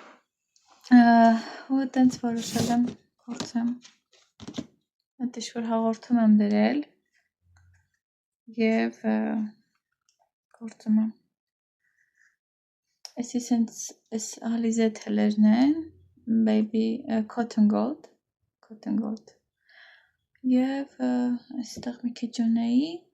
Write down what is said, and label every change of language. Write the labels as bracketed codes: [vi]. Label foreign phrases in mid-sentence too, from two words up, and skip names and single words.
[hy] ու տենց որոշել եմ գործեմ, դժվար հաղորդում եմ դրել և գործում եմ, այսի սենց այս ալիզե թելերն են, baby cotton gold և այստեղ մի քիչ ունեի,